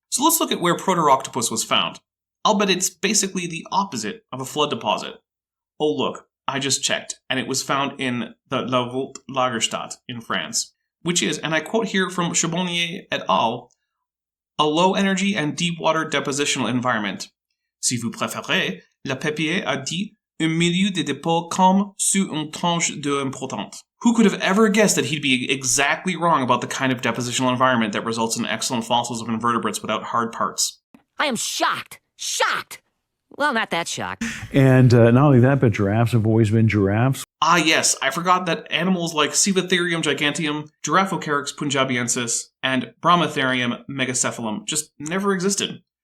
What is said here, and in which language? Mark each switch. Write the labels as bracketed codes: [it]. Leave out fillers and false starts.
[en] So let's look at where Protoroctopus was found. I'll bet it's basically the opposite of a flood deposit. Oh look, I just checked, and it was found in the La Voult Lagerstadt in France, which is, and I quote here from Charbonnier et al., a low-energy and deep-water depositional environment. [fr] Si vous préférez, le papier a dit un milieu de dépôt comme sur une tranche d'eau importante. [en] Who could have ever guessed that he'd be exactly wrong about the kind of depositional environment that results in excellent fossils of invertebrates without hard parts? I am shocked. Shocked! Well, not that shocked. And not only that, but giraffes have always been giraffes. Ah, yes, I forgot that animals like Cephalotherium giganteum, Giraffocarex punjabiensis, and Brahmatherium megacephalum just never existed.